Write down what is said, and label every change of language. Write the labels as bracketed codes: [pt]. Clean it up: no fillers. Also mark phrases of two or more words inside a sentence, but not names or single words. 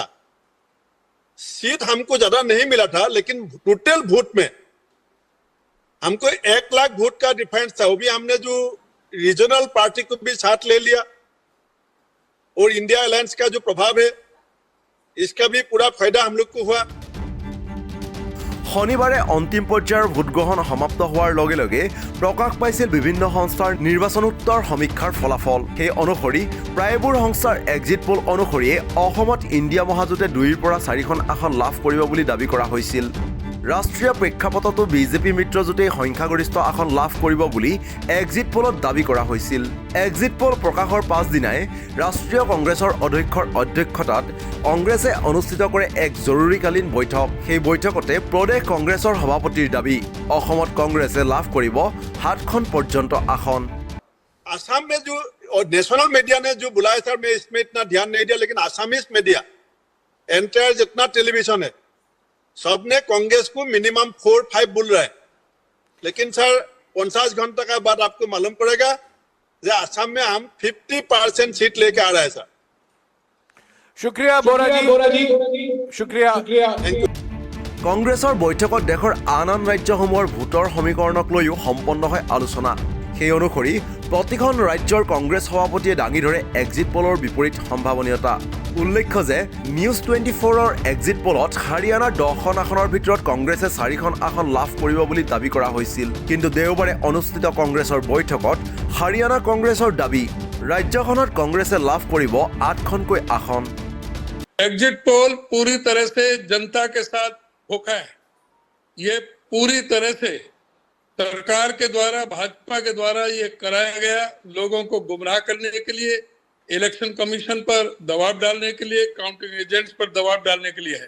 [hi] सीट हमको ज्यादा नहीं मिला था, लेकिन [en] total vote [hi] में हमको 1 लाख वोट का डिफरेंस था। वो भी हमने जो [en] regional party [hi] को भी साथ ले लिया, और इंडिया अलायंस का जो प्रभाव है, इसका भी पूरा फायदा हम लोग को हुआ। [as] শনিবাৰে অন্তিম পৰ্যায়ৰ ভোটগ্ৰহণ সমাপ্ত হোৱাৰ লগে লগে প্ৰকাশ পাইছিল বিভিন্ন সংস্থাৰ নিৰ্বাচনোত্তৰ সমীক্ষাৰ ফলাফল। সেই অনুসৰি প্ৰায়বোৰ সংস্থাৰ [en] exit poll [as] অনুসৰিয়ে অসমত ইণ্ডিয়া মহাজোঁটে 2ৰ পৰা 4খন আসন লাভ কৰিব বুলি দাবী কৰা হৈছিল। ৰাষ্ট্ৰীয় প্ৰেক্ষাপটতো বিজেপি মিত্ৰজোঁটেই সংখ্যাগৰিষ্ঠ আসন লাভ কৰিব বুলি [en] exit poll [as] দাবী কৰা হৈছিল। [en] exit poll [as] প্ৰকাশৰ পাছদিনাই ৰাষ্ট্ৰীয় কংগ্ৰেছৰ অধ্যক্ষৰ অধ্যক্ষতাত কংগ্ৰেছে অনুষ্ঠিত কৰে এক জৰুৰীকালীন বৈঠক। সেই বৈঠকতে প্ৰদেশ কংগ্ৰেছৰ সভাপতিৰ দাবী, অসমত কংগ্ৰেছে লাভ কৰিব 7খন পৰ্যন্ত আসন। [hi] असम में जो [en] national media [hi] ने जो बुलाया सर, मैं इसमें इतना ध्यान नहीं दिया, लेकिन [en] Assamese media entire [hi] जितना टेलीविजन है सबने कांग्रेस को मिनिमम 4-5 बोल रहा है। लेकिन सर 50 घंटे का बाद आपको मालूम पड़ेगा कि असम में हम 50% सीट लेके आ रहे हैं सर। शुक्रिया बोरा जी, शुक्रिया। [as] কংগ্ৰেছৰ বৈঠকত দেশৰ আন ৰাজ্যসমূহৰ ভোটৰ সমীকৰণক লৈও সম্পন্ন হয় আলোচনা। সেই অনুসৰি প্ৰতিখন ৰাজ্যৰ কংগ্ৰেছ সভাপতিয়ে দাঙি ধৰে [en] exit poll [as] বিপৰীত সম্ভাৱনীয়তা। উল্লেখ্য যে নিউজ 24ৰ [en] exit poll [as] হাৰিয়ানাৰ 10খন আসনৰ ভিতৰত কংগ্ৰেছে 4খন আসন লাভ কৰিব বুলি দাবী কৰা হৈছিল। কিন্তু দেওবাৰে অনুষ্ঠিত কংগ্ৰেছৰ বৈঠকত হাৰিয়ানা কংগ্ৰেছৰ দাবী, ৰাজ্যখনত কংগ্ৰেছে লাভ কৰিব 8খনকৈ আসন। [en] exit poll [hi] पूरी तरह से जनता के साथ धोखा है। ये पूरी तरह से सरकार के द्वारा, भाजपा के द्वारा ये कराया गया, लोगों को गुमराह करने के लिए, [en] election commission [hi] पर दबाव डालने के लिए, [en] counting agents [hi] पर दबाव डालने के लिए है।